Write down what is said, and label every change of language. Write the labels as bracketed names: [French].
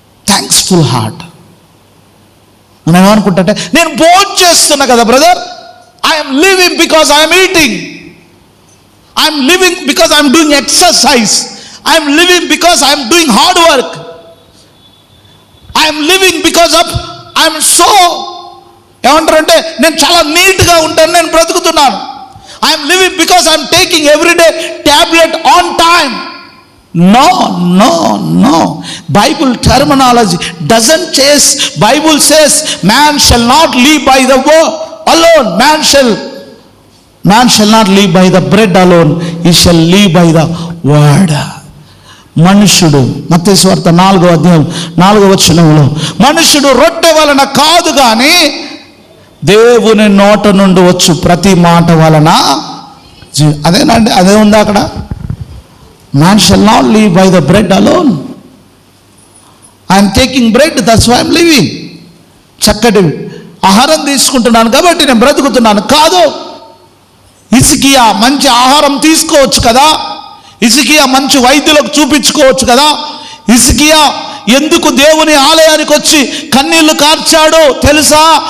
[English] Thankful heart. [Telugu] మనం ఏమనుకుంటే, నేను భోజనం చేస్తున్నా కదా brother, [English] I'm living because I'm eating, I'm living because I'm doing exercise, I'm living because I'm doing hard work, I'm living because of I'm so, [Telugu] ఏమంటారంటే నేను చాలా నీట్గా ఉంటాను, నేను బ్రతుకుతున్నాను. [English] I'm living because I'm taking everyday tablet on time. No, no, no. Bible terminology doesn't chase. Bible says man shall not live by the word alone. Man shall not live by the bread alone. He shall live by the word. [Telugu] మనుషుడు, మత్తయి సువార్త 4వ అధ్యాయం 4వ వచనంలో, మనుషుడు రొట్టె వలన కాదు కానీ దేవుని నోట నుండి వచ్చు ప్రతి మాట వలన. అదేనండి, అదే ఉంది అక్కడ. [English] Man shall not live by the bread alone. I am taking bread, that's why I am living. [Telugu] చక్కటి ఆహారం తీసుకుంటున్నాను కాబట్టి నేను బ్రతుకుతున్నాను కాదు. హిజ్కియా మంచి ఆహారం తీసుకోవచ్చు కదా, హిజ్కియా మంచి వైద్యులకు చూపించుకోవచ్చు కదా. హిజ్కియా ఎందుకు దేవుని ఆలయానికి వచ్చి కన్నీళ్లు కార్చాడో తెలుసా?